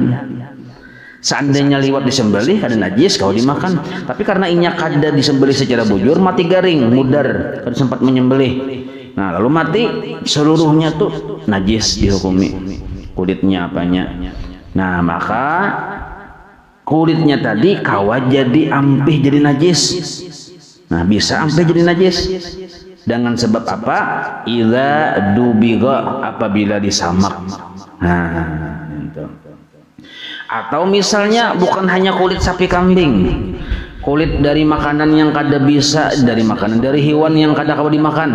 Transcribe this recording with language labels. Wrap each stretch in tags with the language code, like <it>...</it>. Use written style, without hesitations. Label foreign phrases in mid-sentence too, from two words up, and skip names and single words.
<bjn>Seandainya liwat disembelih kada najis kalau dimakan, tapi karena inya kada disembelih secara bujur, mati garing, mudar, kada sempat menyembelih. Nah, lalu mati seluruhnya tuh najis dihukumi, kulitnya apanya. Nah, maka kulitnya tadi kawa jadi ampih jadi najis.</bjn> <id>Nah, bisa ampih jadi najis dengan sebab apa?</id> <ar>إذا دبغ,</ar> <id>apabila disamak. Nah, itu. Atau misalnya bukan hanya kulit sapi kambing, kulit dari makanan yang kada bisa, dari makanan dari hewan yang kada kau dimakan.</id>